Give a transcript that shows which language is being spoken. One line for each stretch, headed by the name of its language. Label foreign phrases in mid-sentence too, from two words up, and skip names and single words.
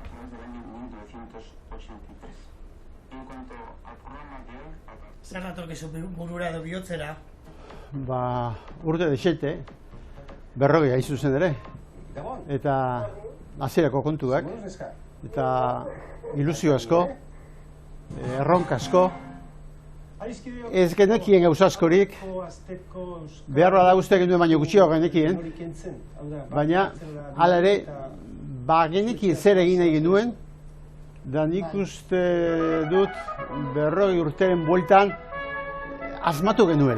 Spanish: del año 1983. En cuanto al programa de hoy...
Basque: Zer datorkizu burura edo bihotzera? Urte desente, 40 hain zuzen ere, eta hasierako kontuak, eta ilusio asko, erronka asko, ez genekien gauza askorik, beharra da uste genuen baino gutxiago genekien, baina hala ere, genekien zer egin nahi genuen, da nik uste dut 40 urteren bueltan asmatu genuela.